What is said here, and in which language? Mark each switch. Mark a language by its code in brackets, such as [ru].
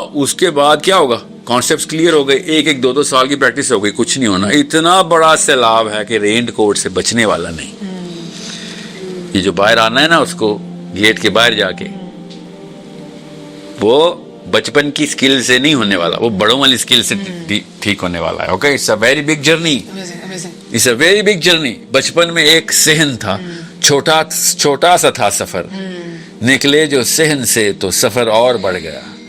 [ur] اس کے بعد کیا ہوگا؟ کانسیپٹس کلیئر ہو گئے، ایک دو سال کی پریکٹس ہو گئی، کچھ نہیں ہونا. اتنا بڑا سیلاب ہے کہ رینڈ کوٹ سے بچنے والا نہیں. یہ جو باہر آنا ہے نا، اس کو گیٹ کے باہر جا کے، وہ بچپن کی سکل سے نہیں ہونے والا، وہ بڑوں والی سکل سے ٹھیک ہونے والا ہے. [en] Okay, it's a very big journey, it's a very big journey. [ur] بچپن میں ایک صحن تھا، چھوٹا سا تھا سفر، نکلے جو صحن سے تو سفر اور بڑھ گیا.